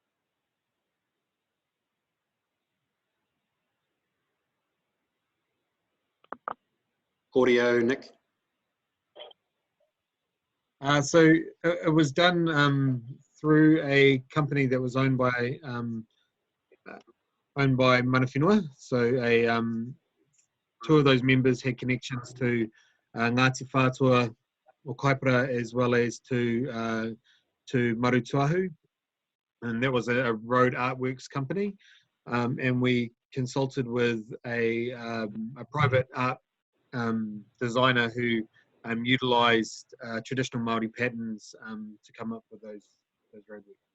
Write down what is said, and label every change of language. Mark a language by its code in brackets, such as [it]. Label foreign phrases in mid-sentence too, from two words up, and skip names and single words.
[en] Audio, Nick. So it was done through a company that was owned by [mi] mana whenua. [en] So 2 of those members had connections to Ngāti Whātua or Kaipara, as well as to Marutuahu, and that was a road artworks company. And we consulted with a private art designer who utilised traditional Māori patterns to come up with those roadworks.